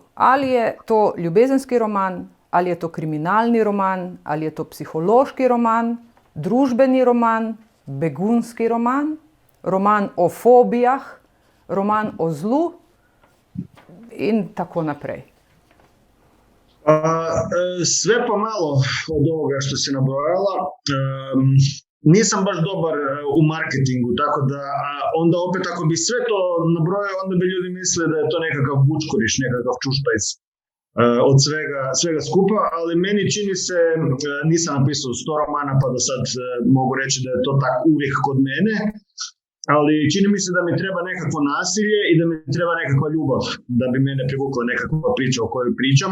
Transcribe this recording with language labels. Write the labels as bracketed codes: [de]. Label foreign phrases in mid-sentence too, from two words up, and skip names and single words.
[sl] Ali je to ljubezenski roman, ali je to kriminalni roman, ali je to psihološki roman, družbeni roman, begunski roman, roman o fobijah, roman o zlu in tako naprej. [hr] Sve pa malo od ovoga što si nabrojala. Nisam baš dobar u marketingu, tako da onda opet ako bi sve to nabrojao, onda bi ljudi mislili da je to nekakav bučkuriš, nekakav čušpajc od svega skupa, ali meni čini se, nisam napisao 100 romana pa da sad mogu reći da je to tako uvijek kod mene, ali čini mi se da mi treba nekakvo nasilje i da mi treba nekakva ljubav da bi mene privukla nekakva priča o kojoj pričam.